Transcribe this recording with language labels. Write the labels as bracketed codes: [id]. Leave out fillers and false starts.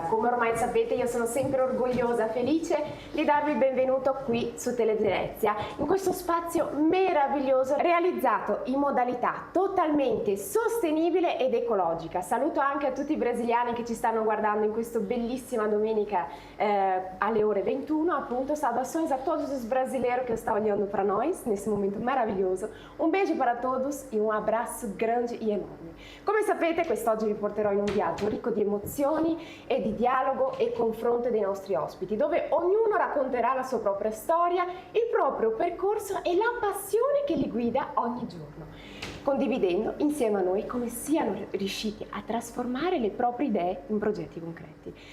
[it] Come ormai sapete, io sono sempre orgogliosa e felice di darvi il benvenuto qui su Televenezia, in questo spazio meraviglioso realizzato in modalità totalmente sostenibile ed ecologica. Saluto anche a tutti i brasiliani che ci stanno guardando in questa bellissima domenica alle ore 21, appunto. [pt] Saudações a todos os brasileiros que estão olhando para nós nesse momento maravilhoso. Un beijo para todos e un abraço grande e enorme. [it] Come sapete, quest'oggi vi porterò in un viaggio ricco di emozioni e di dialogo e confronto dei nostri ospiti, dove ognuno racconterà la sua propria storia, il proprio percorso e la passione che li guida ogni giorno, condividendo insieme a noi come siano riusciti a trasformare le proprie idee in progetti concreti.